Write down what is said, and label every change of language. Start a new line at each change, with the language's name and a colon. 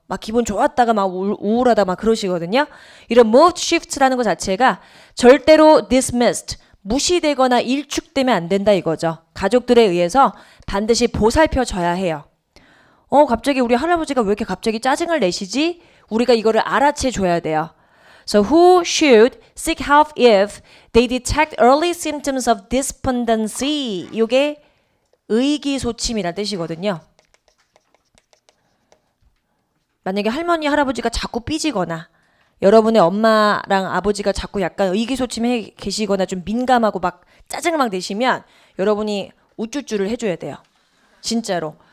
Korean: 막 기분 좋았다가 막 우울하다 막 그러시거든요. 이런 mood shift라는 것 자체가 절대로 dismissed, 무시되거나 일축되면 안 된다 이거죠. 가족들에 의해서 반드시 보살펴줘야 해요. 갑자기 우리 할아버지가 왜 이렇게 갑자기 짜증을 내시지? 우리가 이거를 알아채 줘야 돼요.
English: So who should seek help if they detect early symptoms of despondency?
Korean: 이게 의기소침이라는 뜻이거든요. 만약에 할머니, 할아버지가 자꾸 삐지거나 여러분의 엄마랑 아버지가 자꾸 약간 의기소침해 계시거나 좀 민감하고 막 짜증을 막 내시면 여러분이 우쭈쭈를 해줘야 돼요. 진짜로.